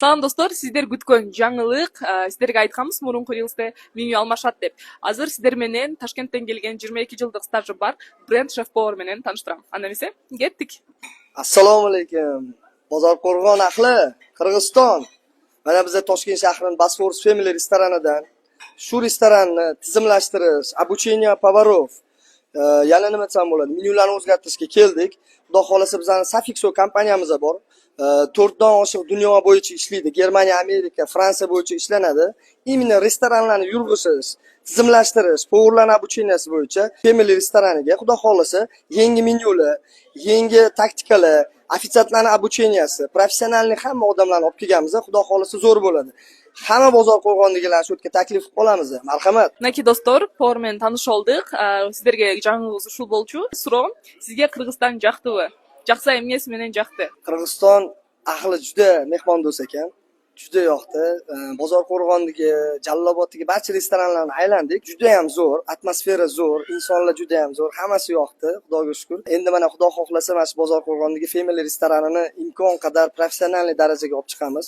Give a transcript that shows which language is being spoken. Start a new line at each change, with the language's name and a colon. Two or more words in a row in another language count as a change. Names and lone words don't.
Kyrgyz: Салам достор, сиздер күткөн жаңылык, сиздерге айтканбыз мурунку рилсте меню алмашат деп. Азыр сиздер менен Ташкенттен келген 22 жылдык стажы бар бренд шеф-повар менен тааныштырам. Анда эмесе, кеттик.
Uzbek: Assalomu alaykum. Bozorqo'rg'on ahli, Qirg'iziston. Mana biz Toshkent shahrining Bosphorus Family restoranidan shu restoranni tizimlashtirish,
Russian: обучение поваров,
Uzbek: yana nima desam bo'ladi, menyularni o'zgartirishga keldik. Xudo xolasa bizning Safixo kompaniyamiz bor. 4 dan oshiq dunyo bo'yicha ishlaydi. Germaniya, Amerika, Fransiya bo'yicha ishlanadi. Именно restoranlarni yurg'izish, tizimlashtirish, поварларning обученияsi bo'yicha Family restoraniga xudo xolasa yangi menyular, yangi taktikalar, ofitsiantlarning обученияsi, professionalni hamma odamlarni olib kelganmiz. Xudo xolasa zo'r bo'ladi. Hamma Bozorqo'rg'ondagilarni shu yerga taklif qilamiz. Marhamat.
Kyrgyz: Naki достор, повар менен тааныш болдук. Сиздерге жаңылыгыбыз ушул болчу. Суроо, сизге Кыргызстан жактыбы? Жакса эмнеси менен жакты?
Uzbek: Qirg'iziston ahli juda mehmondo'st ekan. Juda yoqdi. Bozorqo'rg'ondagi, Jalloboddagi barcha restoranlarni aylandik. Juda ham zo'r, atmosfera zo'r, insonlar juda ham zo'r, hammasi yoqdi, Xudoga shukr. Endi mana Xudo xohlasa mana shu Bozorqo'rg'ondagi Family restoranini imkon qadar professional darajaga olib chiqamiz.